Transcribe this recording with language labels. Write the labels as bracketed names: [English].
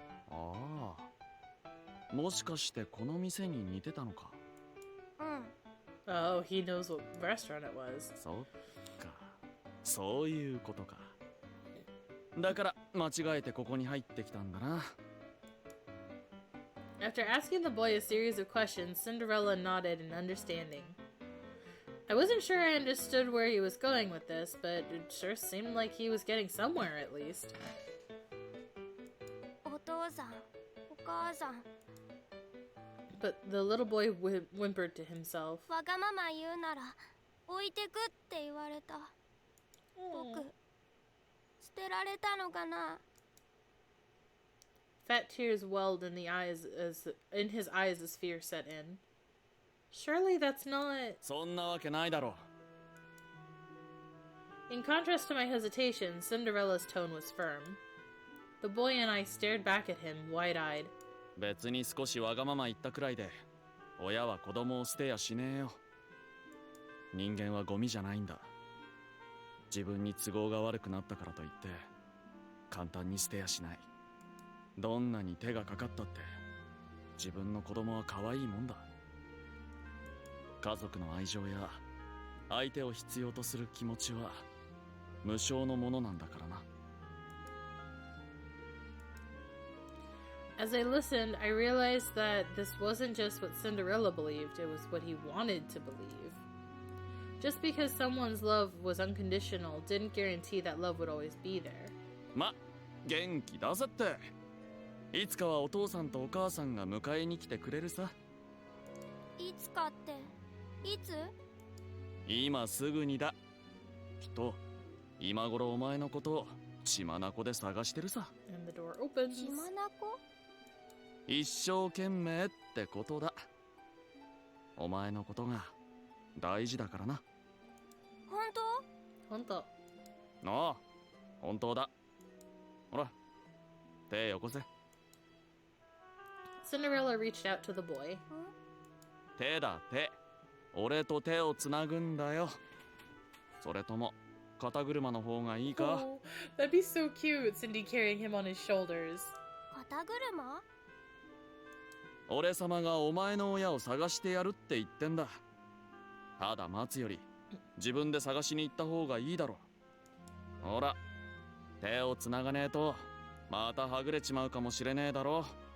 [Japanese] ああ、もしかしてこの店に似てたのか？ [English] Oh, he knows what restaurant it was. [Japanese] そっか、そういうことか。だから間違えてここに入ってきたんだな。 [English] After asking the boy a series of questions, Cinderella nodded in understanding. I wasn't sure I understood where he was going with this, but it sure seemed like he was getting somewhere at least. [Japanese] お父さん、お母さん。 [English] But the little boy whimpered to himself. [Japanese] わがまま言うなら置いてくって言われた。僕、捨てられたのかな。 [English] Fat tears welled in his eyes as fear set in. Surely that's not... [Japanese] そんなわけないだろう。 [English] In contrast to my hesitation, Cinderella's tone was firm. The boy and I stared back at him, wide-eyed. [Japanese] 別に少しわがまま言ったくらいで親は子供を捨てやしねえよ。人間はゴミじゃないんだ。自分に都合が悪くなったからといって簡単に捨てやしない。どんなに手がかかったって自分の子供は可愛いもんだ。家族の愛情や相手を必要とする気持ちは無償のものなんだからな。 [English] As I listened, I realized that this wasn't just what Cinderella believed, it was what he wanted to believe. Just because someone's love was unconditional didn't guarantee that love would always be there. [Japanese] ま、元気出せって。いつかはお父さんとお母さんが迎えに来てくれるさ。いつかっていつ？今すぐにだ。きっと今頃お前のことを血眼で探してるさ。 [English] And the door opens. [Japanese] 血眼？一生懸命ってことだ。お前のことが大事だからな。本当？ Honto. ああ、本当だ。ほら、手よこせ。 [English] Cinderella reached out to the boy. [Japanese] 手だ、手。俺と手をつなぐんだよ。それとも肩車の方がいいか？ [English] Oh, that'd be so cute, Cindy carrying him on his shoulders. [Japanese] 肩車？俺様がお前の親を探してやるって言ってんだ。ただ待つより自分で探しに行った方がいいだろう。ほら、手をつながねえとまたはぐれちまうかもしれねえだろ。